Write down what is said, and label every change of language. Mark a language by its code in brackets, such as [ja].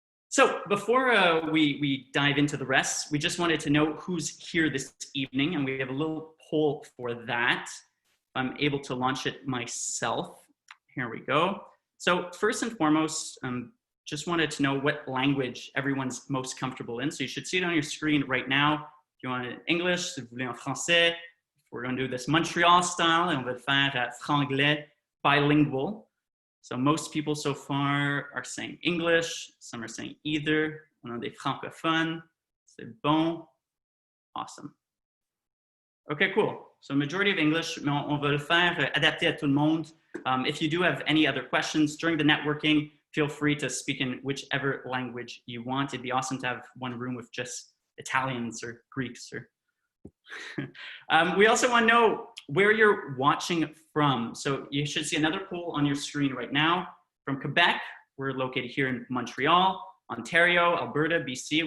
[en] So before we dive into the rest, we just wanted to know who's here this evening, and we have a little poll for that. I'm able to launch it myself. Here we go. So first and foremost, just wanted to know what language everyone's most comfortable in. So you should see it on your screen right now. If you want it in English, [fr] si vous voulez en français. [en] We're going to do this Montreal style, and [fr] on va le faire franglais, [en] bilingual. So most people so far are saying English, some are saying either. [fr] On a des francophones, c'est bon, [en] awesome. Okay, cool. So majority of English, [fr] mais on va le faire adapté à tout le monde. [en] If you do have any other questions during the networking, feel free to speak in whichever language you want. It'd be awesome to have one room with just Italians or Greeks. Or we also want to know where you're watching from. So you should see another poll on your screen right now. From Quebec, we're located here in Montreal, Ontario, Alberta, BC.